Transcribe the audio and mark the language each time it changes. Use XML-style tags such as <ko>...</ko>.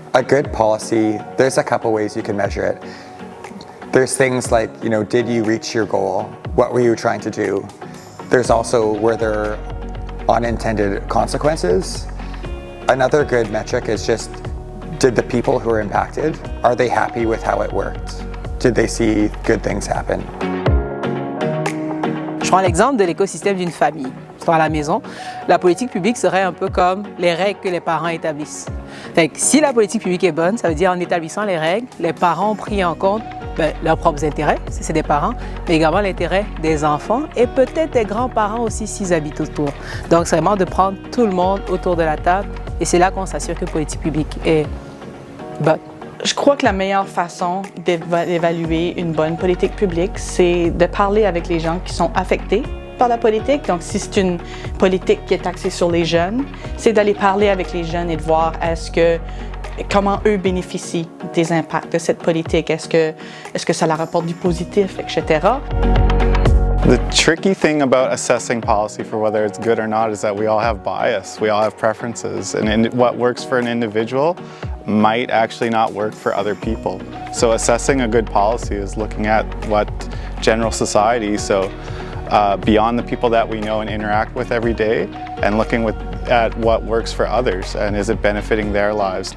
<en>A good policy, there's a couple ways you can measure it. There's things like, did you reach your goal? What were you trying to do? There's also, were there unintended consequences? Another good metric is just, did the people who are impacted, are they happy with how it worked? Did they see good things happen?</en> <fr>Je prends l'exemple de l'écosystème d'une famille. À la maison, la politique publique serait un peu comme les règles que les parents établissent. Fait que si la politique publique est bonne, ça veut dire en établissant les règles, les parents ont pris en compte leurs propres intérêts, si c'est des parents, mais également l'intérêt des enfants et peut-être des grands-parents aussi s'ils habitent autour. Donc c'est vraiment de prendre tout le monde autour de la table et c'est là qu'on s'assure que la politique publique est bonne. Je crois que la meilleure façon d'évaluer une bonne politique publique, c'est de parler avec les gens qui sont affectés par la politique. Donc, si c'est une politique qui est axée sur les jeunes, c'est d'aller parler avec les jeunes et de voir comment eux bénéficient des impacts de cette politique. Est-ce que ça leur apporte du positif, etc.</fr> <en>The tricky thing about assessing policy for whether it's good or not is that we all have bias, we all have preferences, and what works for an individual might actually not work for other people. So assessing a good policy is looking at what general society, so beyond the people that we know and interact with every day, and looking at what works for others and is it benefiting their lives?</en>